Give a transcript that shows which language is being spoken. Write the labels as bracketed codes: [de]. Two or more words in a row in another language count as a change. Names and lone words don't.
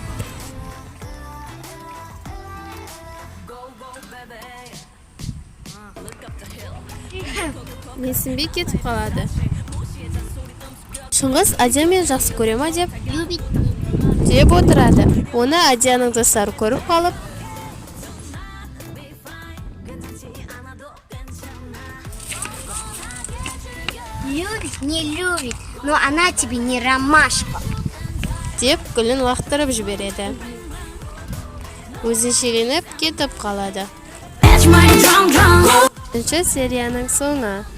[kk] Менсінбей кетіп қалады. Шыңғыс Адиямен жақсы көре ма деп отырады. Оны Адияның достары көріп қалып, [ru] Любит, не любит, но она тебе не ромашка. [kk] деп гүлін лақтырып жібереді. Өзіншеленіп кетіп қалады. Үшінші серияның соңы.